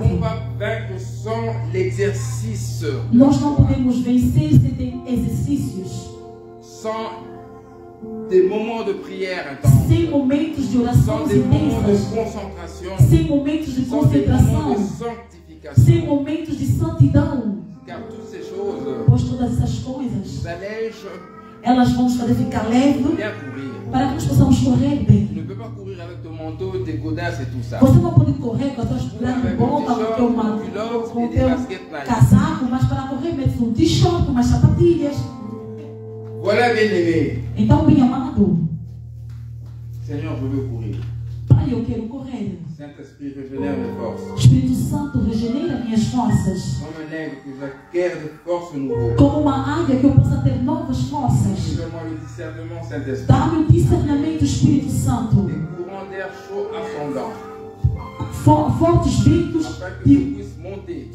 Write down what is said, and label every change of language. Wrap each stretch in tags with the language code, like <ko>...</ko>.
<fr>pouvons pas vaincre sans l'exercice,</fr> <pt>Nós não podemos vencer sem ter exercícios,</pt> <fr>sans des moments de prière intenses,</fr> <pt>sem momentos de</pt> <fr>sans</fr> <pt>orações</pt> <fr>des moments de</fr> <pt>intensas,</pt> <fr>concentration,</fr> <pt>sem momentos de</pt> <fr>sans des moments</fr> <pt>concentração,</pt> <fr>de sanctification.</fr> <pt>sem momentos de santidão.</pt> <fr>Car toutes ces choses</fr> <pt>Pois todas essas coisas,</pt> <fr>nous allègent</fr> <pt>elas vão nos fazer ficar leve</pt> <fr>bien courir.</fr> <pt>para que nós possamos correr bem.</pt> <fr>Tu ne peux pas courir avec ton manteau, tes godasses et tout ça.</fr> <pt>Você não pode correr com as tuas pernas de volta, com o teu casaco, mas para correr mete um t-shirt, umas sapatilhas.</pt> <fr>Voilà, bien-aimé.</fr> <pt>Então, bem amado,</pt> <fr>Seigneur, je veux courir.</fr> <pt>Pai, eu quero correr.</pt> <fr>Saint-Esprit, régénère mes forces.</fr> <pt>Espírito Santo, regenera minhas forças.</pt> <fr>Comme un aigle que j'acquiert de force nouveau.</fr> <pt>Como uma águia que eu possa ter novas forças.</pt> <fr>Donne-moi le discernement, Saint-Esprit.</fr> <pt>Dá-me o discernimento, Espírito Santo.</pt> <fr>Des courants d'air chaud ascendants.</fr> <pt>Fortes ventos</pt> <fr>Afin que je puisse monter,</fr>